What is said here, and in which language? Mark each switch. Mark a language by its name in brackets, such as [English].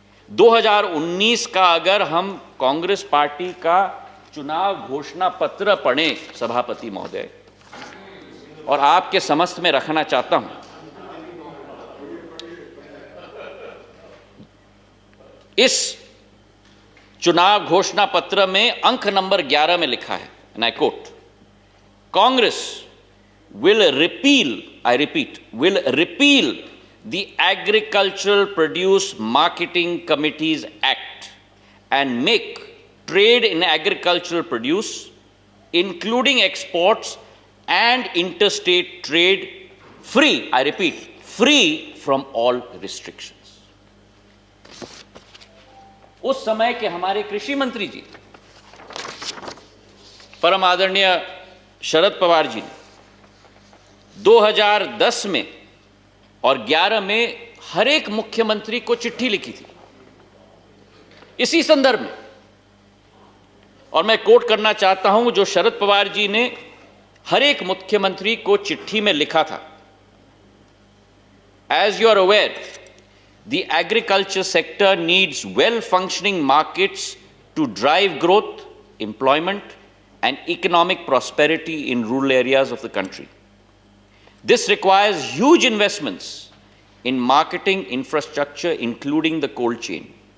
[Hindi] 2019 का अगर हम कांग्रेस पार्टी का चुनाव घोषणा पत्र पढ़ें सभापति महोदय, और आपके समक्ष में रखना चाहता हूं, इस चुनाव घोषणा पत्र में अंक नंबर 11 में लिखा है, [English] And I quote, Congress will repeal I repeat, will repeal the Agricultural Produce Marketing Committees Act and make trade in agricultural produce, including exports and interstate trade, free, I repeat, free from all restrictions. [Hindi] उस समय के हमारे कृषि मंत्री जी, परम आदरणीय शरद पवार जी ने 2010 में और 11 में हर एक मुख्यमंत्री को चिट्ठी लिखी थी इसी संदर्भ में, और मैं कोट करना चाहता हूं जो शरद पवार जी ने हर एक मुख्यमंत्री को चिट्ठी में लिखा था. [English] As you are aware, the agriculture sector needs well-functioning markets to drive growth, employment, and economic prosperity in rural areas of the country. This requires huge investments in marketing infrastructure, including the cold chain.